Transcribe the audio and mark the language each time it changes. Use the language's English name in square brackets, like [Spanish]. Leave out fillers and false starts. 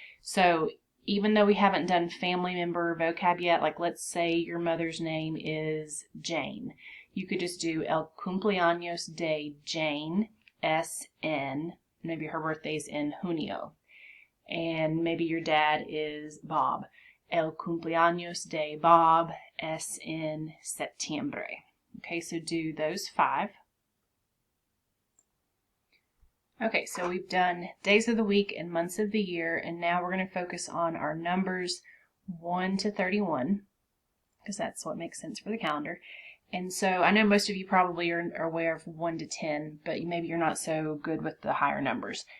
[English] So even though we haven't done family member vocab yet, like let's say your mother's name is Jane, you could just do [Spanish] el cumpleaños de Jane es en, [English] maybe her birthday's in junio. And maybe your dad is Bob. [Spanish] El cumpleaños de Bob es en septiembre. [English] Okay, so do those 5. Okay, so we've done days of the week and months of the year, and now we're going to focus on our numbers 1 to 31, because that's what makes sense for the calendar. And so I know most of you probably are aware of 1 to 10, but maybe you're not so good with the higher numbers.